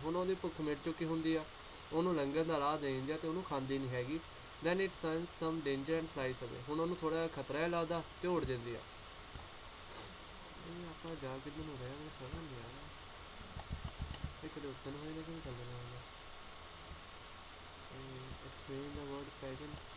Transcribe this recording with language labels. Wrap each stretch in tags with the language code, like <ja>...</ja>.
<pa>ਹੁਣ ਉਹਦੀ ਭੁੱਖ ਮਿਟ ਚੁੱਕੀ ਹੁੰਦੀ ਆ, ਉਹਨੂੰ ਲੰਘਣ ਦਾ ਰਾਹ ਦੇ ਦਿੰਦੀ ਆ ਤੇ ਉਹਨੂੰ ਖਾਂਦੀ ਨਹੀਂ ਹੈਗੀ।</pa> <en>then it senses some danger and flies away।</en> <pa>ਹੁਣ ਉਹਨੂੰ ਥੋੜ੍ਹਾ ਜਿਹਾ ਖਤਰਾ ਜਿਹਾ ਲੱਗਦਾ ਤੇ ਉੜ ਜਾਂਦੀ ਆ। ਆਪਾਂ ਜਾ ਕਿੱਧਰ ਨੂੰ ਰਹੇ ਮੈਨੂੰ ਸਮਝ ਨਹੀਂ ਆ ਰਿਹਾ। ਇਹ ਕਦੇ ਉੱਤੇ ਨੂੰ ਹੋਏ ਨਾ ਕਿਵੇਂ ਚੱਲਦਾ ਹੁੰਦਾ।</pa> <en>explain the word pagan।</en>